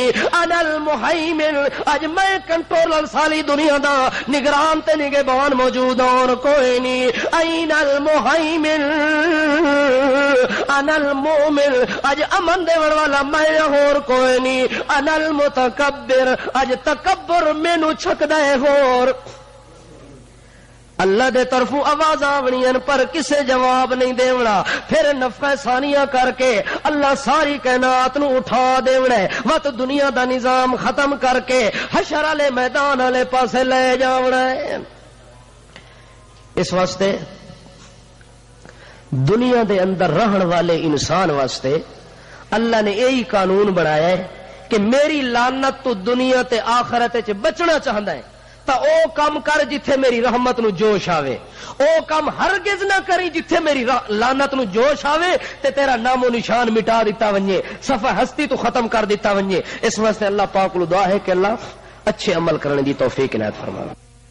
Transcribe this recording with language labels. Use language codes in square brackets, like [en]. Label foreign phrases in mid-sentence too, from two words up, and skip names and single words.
[ar] انا المہیمن [pa] اج میں کنٹرولر ساری دنیا دا نگران تے نگہبان [ur] موجود ہوں اور کوئی نہیں. [ar] این المہیمن انا المؤمن [pa] اج امن دیون والا میں [ur] اور کوئی نہیں. [ar] انا المتکبر [pa] اج تکبر مینوں چھکدا ہے ہور. اللہ دے طرفوں آواز آونی پر کسے جواب نہیں دیونا. پھر نفخہ ثانیہ کر کے اللہ ساری کائنات نو اٹھا دیونا ہے وت دنیا دا نظام ختم کر کے حشر والے میدان والے پاسے لے جاونا ہے. اس واسطے دنیا دے اندر رہن والے انسان واسطے اللہ نے یہی قانون بنایا ہے کہ میری لعنت تو دنیا تے آخرت وچ بچنا چاہندا ہے تا او کم کر جتھے میری رحمت نو جوش آوے. او کم ہرگز نہ کری جتھے میری لعنت نو جوش آوے تے تیرا نام و نشان مٹا دیتا ونجے صفحہ ہستی تو ختم کر دیتا ونجے. اس واسطے اللہ پاک کو دعا ہے کہ اللہ اچھے عمل کرنے دی توفیق عنایت فرمائے.